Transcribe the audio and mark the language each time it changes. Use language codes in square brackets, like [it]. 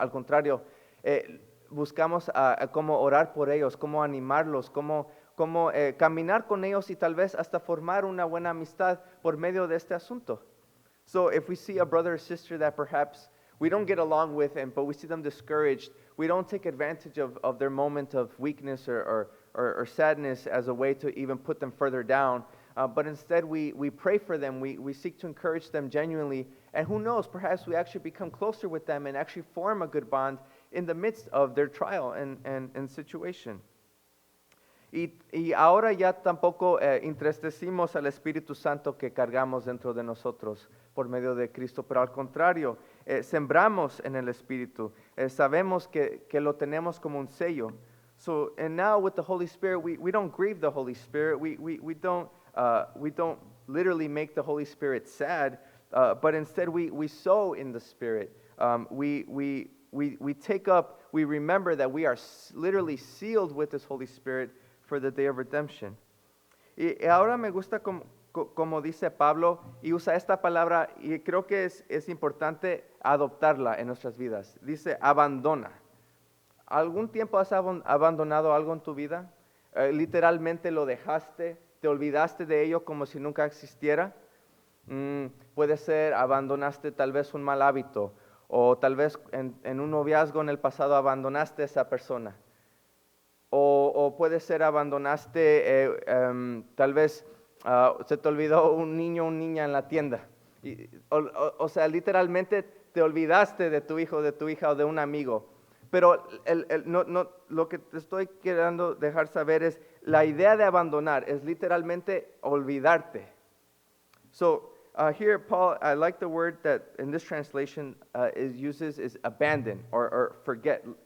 [es] Al contrario, buscamos cómo orar por ellos, cómo animarlos, cómo caminar con ellos y tal vez hasta formar una buena amistad por medio de este asunto. [en] So if we see a brother or sister that perhaps we don't get along with them, but we see them discouraged, we don't take advantage of their moment of weakness or sadness as a way to even put them further down. But instead we pray for them, we seek to encourage them genuinely, and who knows, perhaps we actually become closer with them and actually form a good bond in the midst of their trial and situation. [es] Y ahora ya tampoco entristecimos al Espíritu Santo que cargamos dentro de nosotros por medio de Cristo, pero al contrario, sembramos en el Espíritu, sabemos que lo tenemos como un sello. [en] So, and now with the Holy Spirit, we don't grieve the Holy Spirit, we don't literally make the Holy Spirit sad, but instead we sow in the Spirit. We take up, we remember that we are literally sealed with this Holy Spirit for the day of redemption. [es] Y ahora me gusta como dice Pablo, y usa esta palabra, y creo que es importante adoptarla en nuestras vidas. Dice, abandona. ¿Algún tiempo has abandonado algo en tu vida? Literalmente lo dejaste, te olvidaste de ello como si nunca existiera. Puede ser, abandonaste tal vez un mal hábito, o tal vez en un noviazgo en el pasado abandonaste a esa persona. O puede ser, abandonaste, tal vez se te olvidó un niño o niña en la tienda. O sea, literalmente te olvidaste de tu hijo, de tu hija o de un amigo. Pero lo que te estoy queriendo dejar saber es, la idea de abandonar es literalmente olvidarte. [en] So here, Paul, I like the word that in this translation uses is abandon or forget.